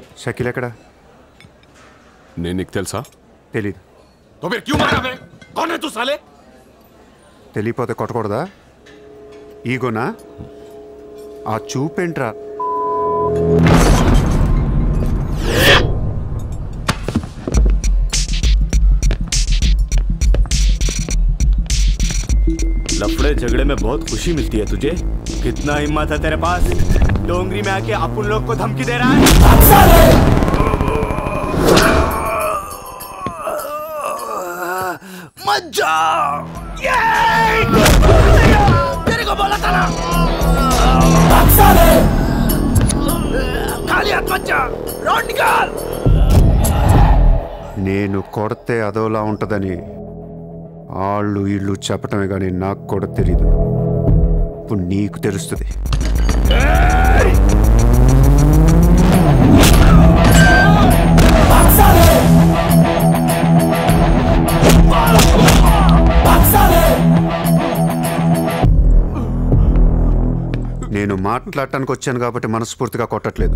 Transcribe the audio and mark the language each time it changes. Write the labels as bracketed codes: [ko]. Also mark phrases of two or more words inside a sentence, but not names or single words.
[te] షకీల్ ఎక్కడ? నేను నీకు తెలుసా? తెలీదు. [hi] तो फिर क्यों मारा बे? कौन है तू साले? [te] తెలియపోతే కొట్టకూడదా? ఈగోనా? ఆ చూపేంట్రా? [hi] लफड़े झगड़े में बहुत खुशी मिलती है तुझे। कितना हिम्मत है तेरे पास, डोंगरी में आके अपन लोग को धमकी दे रहा है। मत जा, तेरे को बोला था ना, खाली हाथ मत जा, रोड निकाल। [te] నేను కొడితే అదోలా ఉంటుందని వాళ్ళు ఇళ్ళు చెప్పటమే కానీ నాకు కూడా తెలీదు. ఇప్పుడు నీకు తెలుస్తుంది. నేను మాట్లాడటానికి వచ్చాను కాబట్టి మనస్ఫూర్తిగా కొట్టట్లేదు.